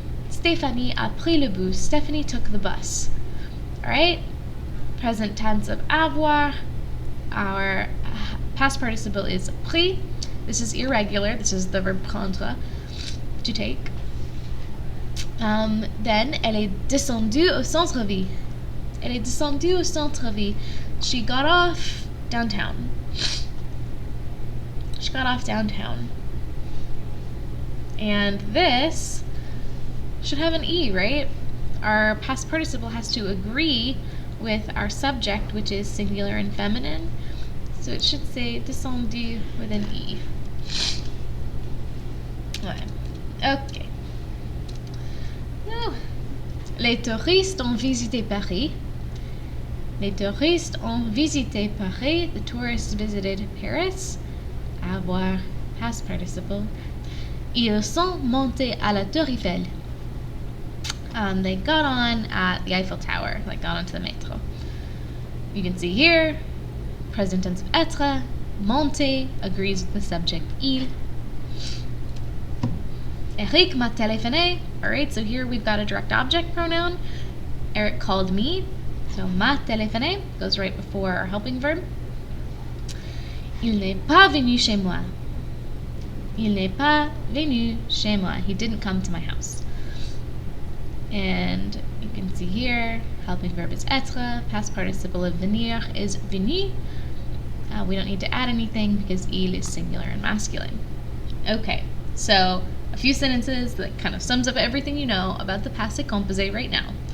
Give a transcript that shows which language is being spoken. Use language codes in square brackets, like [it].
[fr] Stéphanie a pris le bus. [en] Stephanie took the bus. Alright? Present tense of avoir. Our past participle is pris. This is irregular. This is the verb prendre, to take. Then, [fr] elle est descendue au centre-ville. Elle est descendue au centre-ville. [en] She got off downtown. She got off downtown. And this should have an E, right? Our past participle has to agree with our subject, which is singular and feminine. So it should say descendu with an E. Okay. [fr] Les touristes ont visité Paris. Les touristes ont visité Paris. [en] The tourists visited Paris. Avoir, past participle. [fr] Ils sont montés à la Tour Eiffel. [en] They got on at the Eiffel Tower, got onto the métro. You can see here, present tense of être, monter agrees with the subject il. [fr] Eric m'a téléphoné. [en] Alright, so here we've got a direct object pronoun. Eric called me. So [fr] m'a téléphoné [en] goes right before our helping verb. [fr] Il n'est pas venu chez moi. Il n'est pas venu chez moi. [en] He didn't come to my house. And you can see here, helping verb is être, past participle of venir is venu. We don't need to add anything because il is singular and masculine. Okay, so a few sentences that kind of sums up everything you know about the passé composé right now.